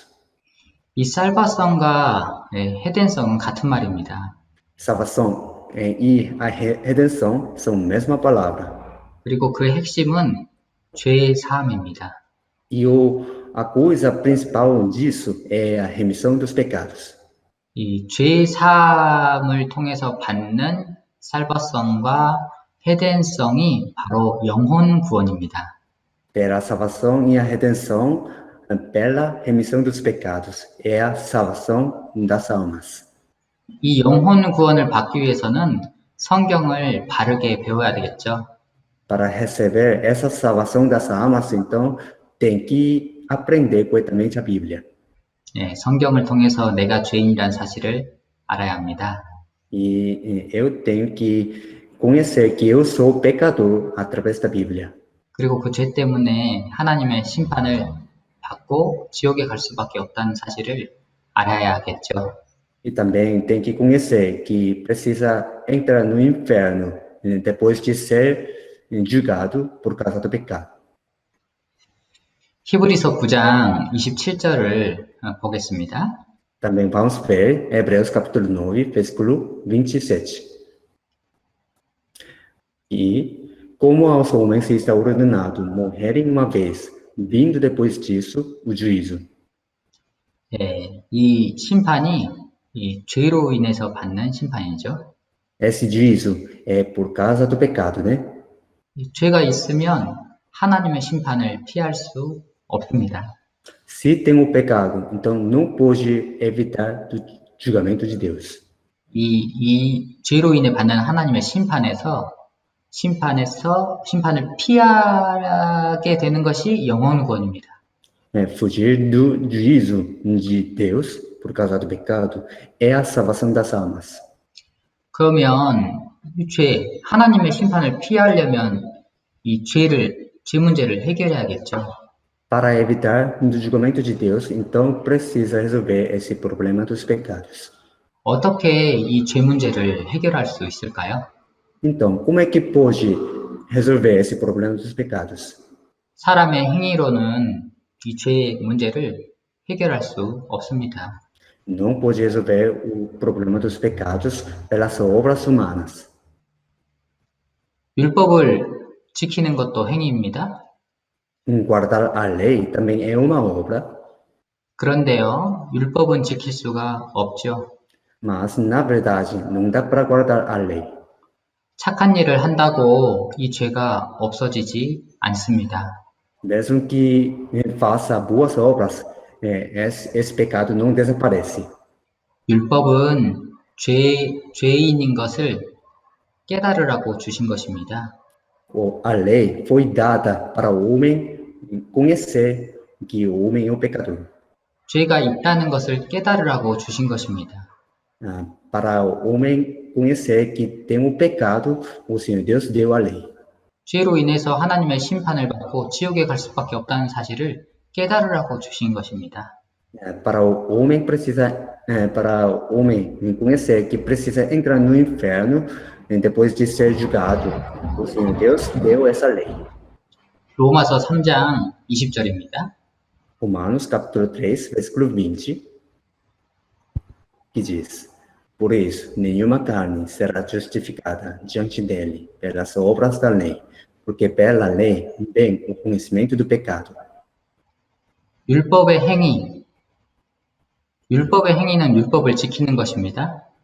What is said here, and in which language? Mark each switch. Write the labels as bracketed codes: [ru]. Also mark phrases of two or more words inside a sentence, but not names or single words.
[ko] 이 살바성과 헤덴성은 같은 말입니다. [pt] Salvação e a redenção são a mesma palavra. [ko] 그리고 그 핵심은 죄 사함입니다. [pt] E a coisa principal disso é a remissão dos pecados. [ko] 이 죄 사함을 통해서 받는 살바성과 헤덴성이 바로 영혼 구원입니다. [pt] Pela salvação e a redenção, pela remissão dos pecados, é a salvação das almas. [ko] 이 영혼 구원을 받기 위해서는 성경을 바르게 배워야 되겠죠. [pt] Para receber essa salvação das almas, então, tem que aprender corretamente a Bíblia. [ko] 성경을 통해서 내가 죄인이라는 사실을 알아야 합니다. [pt] E eu tenho que conhecer que eu sou pecador através da Bíblia. [ko] 그리고 그 죄 때문에 하나님의 심판을 받고 지옥에 갈 수밖에 없다는 사실을 알아야겠죠. [pt] E também tem que conhecer que precisa entrar no inferno depois de ser julgado por causa do pecado. [ko] 히브리서 9장 27절을 보겠습니다. [pt] Também vamos ver Hebreus capítulo 9, versículo 27. E como aos homens está ordenado morrerem uma vez, vindo depois disso o juízo. [ko] 이 심판이 이 죄로 인해서 받는 심판이죠. [pt] Esse juízo é por causa do pecado, né? [ko] 이 죄가 있으면 하나님의 심판을 피할 수 없습니다. [pt] Se tem o pecado, então não pode evitar do julgamento de Deus. [ko] 이 죄로 인해 받는 하나님의 심판을 피하게 되는 것이 영혼 구원입니다. [pt] Fugir do juízo de Deus por causa do pecado é a salvação das almas. [ko] 그러면 이 하나님의 심판을 피하려면 죄 문제를 해결해야겠죠. [pt] Para evitar o julgamento de Deus, então precisa resolver esse problema dos pecados. [ko] 어떻게 이 죄 문제를 해결할 수 있을까요? [pt] Então, como é que pode resolver esse problema dos pecados? [ko] 사람의 행위로는 이 죄 문제를 해결할 수 없습니다. [pt] Não pode resolver o problema dos pecados pelas obras humanas. [ko] 율법을 지키는 것도 행위입니다. [pt] Guardar a lei também é uma obra. [ko] 그런데요, 율법은 지킬 수가 없죠. [pt] Mas, na verdade, não dá para guardar a lei. [ko] 착한 일을 한다고 이 죄가 없어지지 않습니다. [pt] Mesmo que faça boas obras, esse pecado não desaparece. [ko] 율법은 죄인인 것을 깨달으라고 주신 것입니다. [pt] A lei foi dada para o homem conhecer que o homem é um pecador. [ko] 죄가 있다는 것을 깨달으라고 주신 것입니다. [pt] Para o homem conhecer que tem um pecado, o Senhor Deus deu a lei. [ko] 죄로 인해서 하나님의 심판을 받고 지옥에 갈 수밖에 없다는 사실을 깨달으라고 주신 것입니다. [pt] Para o homem para o homem conhecer que precisa entrar no inferno depois de ser julgado, o Senhor Deus deu essa lei. [ko] 로마서 3장 20절입니다. [pt] Romanos capítulo 3, versículo 20, que diz: Por isso, nenhuma carne será justificada diante dele pelas obras da lei, porque pela lei vem o conhecimento do pecado. [ko] 율법의 행위는 율법을 지키는 것입니다.